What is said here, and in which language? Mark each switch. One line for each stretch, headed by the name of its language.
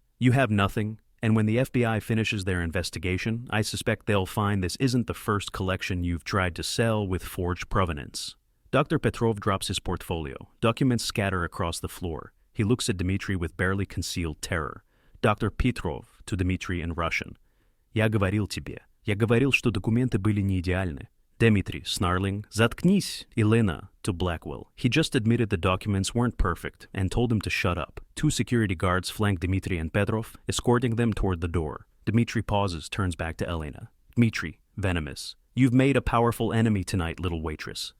English: You have nothing, and when the FBI finishes their investigation, I suspect they'll find this isn't the first collection you've tried to sell with forged provenance. Dr. Petrov drops his portfolio. Documents scatter across the floor. He looks at Dmitri with barely concealed terror. Dr. Petrov to Dmitri in Russian.
Russian: Я говорил тебе. Я говорил, что документы были не идеальны.
English: Dmitri, snarling,
Russian: Заткнись,
English: Elena, to Blackwell. He just admitted the documents weren't perfect and told him to shut up. Two security guards flank Dmitri and Petrov, escorting them toward the door. Dmitri pauses, turns back to Elena. Dmitri, venomous. You've made a powerful enemy tonight, little waitress.